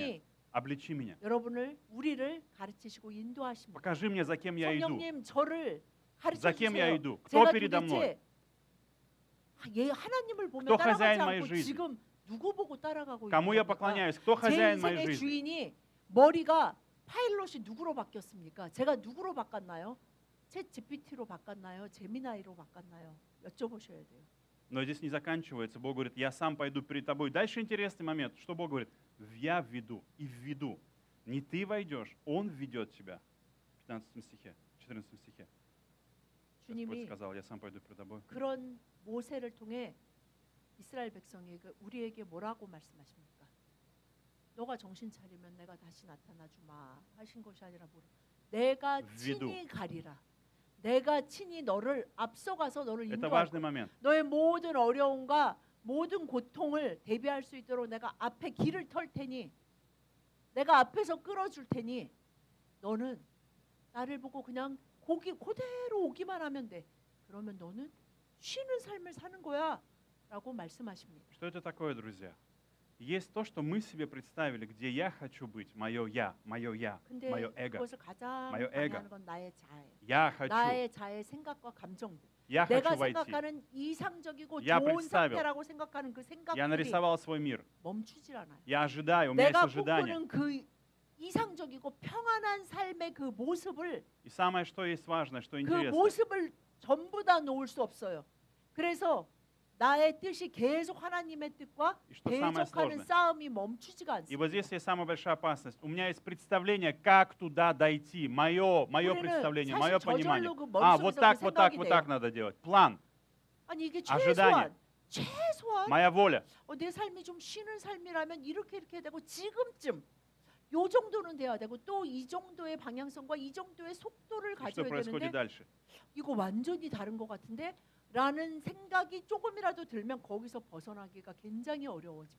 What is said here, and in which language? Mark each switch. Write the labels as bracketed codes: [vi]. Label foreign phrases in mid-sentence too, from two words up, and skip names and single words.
[ko] 성령이 [ru] Обличи меня. [ko] 우리를 가르치시고 인도하십니다. [ru] Покажи мне, за кем я иду. [ko] 성령님 저를 [ru] За кем я [ko] 가르쳐주세요. [ru] иду? Кто [ko] 제가 [ru] передо мной? [ko] 도대체 하나님을 보며 [ru] Кто [ko] 따라가지 [ru] хозяин моей [ko] 않고 [ru] жизни? [ko] 지금 누구 보고 따라가고 [ru] Кому я [ko] 있는 겁니까? [ru] поклоняюсь? Кто [ko] 제 [ru] хозяин моей [ko] 인생의 [ru] жизни? [ko] 주인이 머리가 파일럿이 누구로 바뀌었습니까? 제가 누구로 바꿨나요? 챗 GPT로 바꿨나요? 제미나이로 바꿨나요? 여쭤보셔야 돼요. [ru] Но здесь не заканчивается. Бог говорит: я сам пойду перед тобой. Дальше интересный момент. Что Бог говорит? Я введу и введу. Не ты войдешь, Он введет тебя. В 15 стихе, 14 стихе. Господь [ko] 주님이 [ru] сказал: я сам пойду перед тобой. [ko] 그런 모세를 통해 이스라엘 백성에게 우리에게 뭐라고 말씀하십니까? 너가 정신 차리면 내가 다시 나타나 주마 하신 것이 아니라 뭐라? 내가 위도. 친히 가리라. 내가 친히 너를 앞서가서 너를 [ru] Это [ko] 인도할 [ru] важный момент. [ko] 너의 모든 어려움과 모든 고통을 대비할 수 있도록 내가 앞에 길을 털 테니 내가 앞에서 끌어줄 테니 너는 나를 보고 그냥 거기 그대로 오기만 하면 돼. 그러면 너는 쉬는 삶을 사는 거야 라고 말씀하십니다. [ru] Что это такое, друзья? Есть то, что мы себе представили, где я хочу быть, мое я, [ko] 근데 [ru] мое эго. [ko] 그것을 가장 [ru] моё эго. [ko] 방해하는 건 나의 자아예요. [ru] Я хочу, [ko] 나의 자의 생각과 감정들. [ru] я [ko] 내가 [ru] хочу войти. [ko] 생각하는 이상적이고 [ru] Я [ko] 좋은 [ru] представил. [ko] 상태라고 생각하는 그 [ru] Я [ko] 생각들이 [ru] нарисовал свой мир. [ko] 멈추질 않아요. [ru] Я ожидаю, у меня есть [ko] 내가 [ru] ожидание. [ko] 꿈꾸는 그 이상적이고 평안한 삶의 그 모습을 [ru] И самое, что есть важное, что [ko] 그 [ru] интересно, [ko] 모습을 전부 다 놓을 수 없어요. 그래서 나의 뜻이 계속 하나님의 뜻과 [ru] и что самое [ko] 대적하는 [ru] сложное. [ko] 싸움이 멈추지가 [ru] И [ko] 않습니다. [ru] вот здесь есть самая большая опасность. У меня есть представление, как туда дойти. Мое [ko] 우리는 [ru] представление, [ko] 사실 [ru] мое понимание. [ko] 저절로 그 [ru] Вот [ko] 머릿속에서 [ru] так, [ko] 그 [ru] вот так, [ko] 생각이 [ru] вот [ko] 돼요. [ru] так надо делать. План, [ko] 아니 이게 [ru] ожидание. [ko] 최소한 [ru] моя воля. [ko] 내 삶이 좀 쉬는 삶이라면 이렇게 되고 지금쯤 요 정도는 돼야 되고 또 이 정도의 방향성과 이 정도의 속도를 [ru] И что [ko] 가져야 [ru] происходит [ko] 되는데 [ru] дальше? [ko] 이거 완전히 다른 것 같은데 라는 생각이 조금이라도 들면 거기서 벗어나기가 굉장히 어려워집니다.